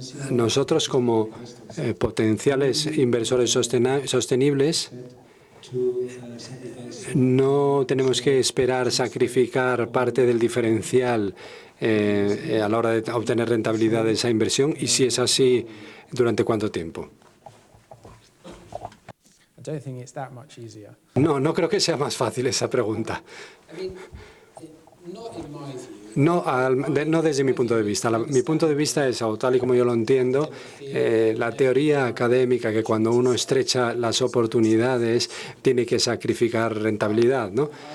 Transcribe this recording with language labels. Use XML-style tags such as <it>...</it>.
<es>Nosotros, como potenciales inversores sostenibles, no tenemos que esperar sacrificar parte del diferencial a la hora de obtener rentabilidad de esa inversión, y si es así, ¿durante cuánto tiempo?</es> <en>I don't think it's that much easier.</en> <es>No, no creo que sea más fácil esa pregunta. No, no desde mi punto de vista. Mi punto de vista es, o tal y como yo lo entiendo, la teoría académica que cuando uno estrecha las oportunidades tiene que sacrificar rentabilidad, ¿no?</es>